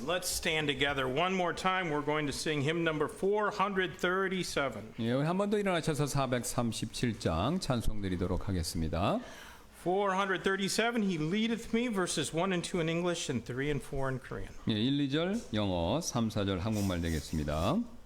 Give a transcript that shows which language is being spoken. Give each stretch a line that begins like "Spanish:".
English: Let's stand together one more time. We're going to sing hymn number 437.
Korean: 예, 한 번 더 일어나셔서 437장 찬송 드리도록 하겠습니다.
English: 437, He leadeth me, verses 1 and 2 in English and 3 and 4 in Korean.
Korean: 예, 1, 2절 영어, 3, 4절 한국말 되겠습니다.